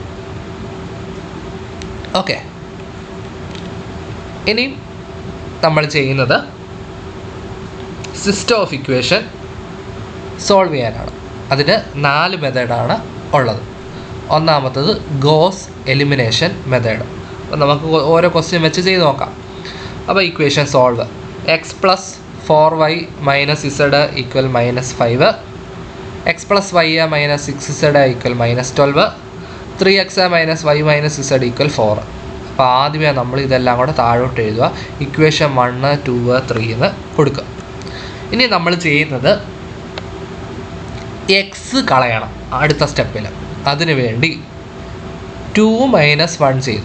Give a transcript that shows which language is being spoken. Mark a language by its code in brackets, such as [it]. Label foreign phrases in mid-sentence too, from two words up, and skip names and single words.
[ml] ഓക്കെ, ഇനി നമ്മൾ ചെയ്യുന്നത് [en] system of equation solve [ml] ചെയ്യാനാണ്. അതിന് 4 മെത്തേഡാണ് ഉള്ളത്. ഒന്നാമത്തത് [en] Gauss elimination method. [ml] അപ്പോൾ നമുക്ക് ഓരോ ക്വസ്റ്റ്യൻ വെച്ച് ചെയ്ത് നോക്കാം. [en] അപ്പോൾ equation solve. [ml] x + 4y - z = -5, x + y - 6z = -12, 3x - y - z = 4. അപ്പോൾ ആദ്യമേ നമ്മൾ ഇതെല്ലാം കൂടെ താഴോട്ട് എഴുതുക. ഇക്വേഷൻ 1, 2, 3 എന്ന് കൊടുക്കുക. ഇനി നമ്മൾ ചെയ്യുന്നത് എക്സ് കളയണം അടുത്ത സ്റ്റെപ്പിൽ. അതിനു വേണ്ടി 2 - 1 ചെയ്തു.